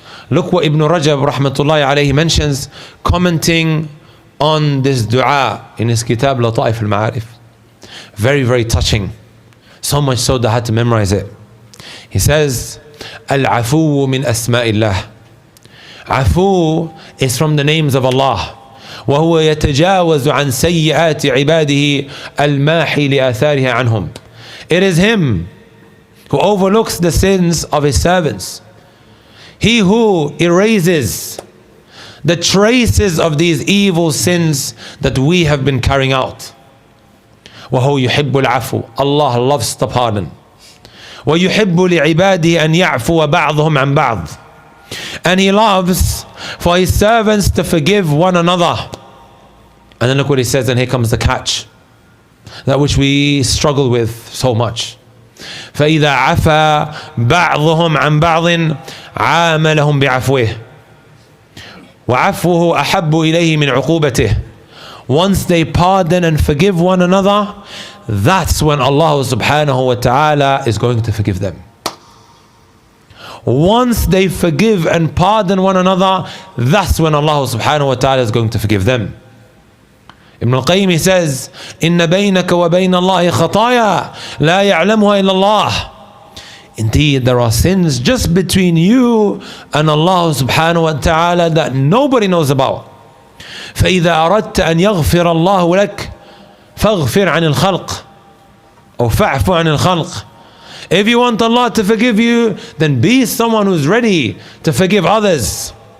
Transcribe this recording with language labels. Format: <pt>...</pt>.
<en>Look what Ibn Rajab rahmatullahi alayhi mentions, commenting on this dua in his kitab Lata'if al-Ma'arif. Very, very touching. So much so that I had to memorize it. He says,</en> <ar>Al-Afu min asma'illah.</ar> <en>Afu is from the names of Allah.</en> <ar>وهو يتجاوز عن سيئات عباده الماحي لآثارها عنهم.</ar> <en>It is Him who overlooks the sins of His servants. He who erases the traces of these evil sins that we have been carrying out.</en> <ar>وهو يحب العفو.</ar> <en>Allah loves to pardon.</en> <ar>ويحب لعباده أن يعفو بعضهم عن بعض.</ar> <en>And He loves for His servants to forgive one another. And then look what He says, and here comes the catch, that which we struggle with so much.</en> <ar>فإذا عفا بعضهم عن بعض عاملهم بعفوه وعفوه أحب إليه من عقوبته.</ar> <en>Once they pardon and forgive one another, that's when Allah subhanahu wa ta'ala is going to forgive them. Once they forgive and pardon one another, that's when Allah subhanahu wa ta'ala is going to forgive them.</en> <ar>Ibn al-Qayyim,</ar> <en>he says,</en> <ar>إِنَّ بَيْنَكَ وَبَيْنَ اللَّهِ خَطَايَا لَا يَعْلَمُهَا إِلَّا اللَّهِ.</ar> <en>Indeed, there are sins just between you and Allah subhanahu wa ta'ala that nobody knows about.</en> <ar>فَإِذَا أَرَدْتَ أَنْ يَغْفِرَ اللَّهُ لَكَ فَاغْفِرْ عَنِ الْخَلْقِ أو فَاعْفُ عَنِ الْخَلْقِ.</ar> <en>If you want Allah to forgive you, then be someone who's ready to forgive others.</en>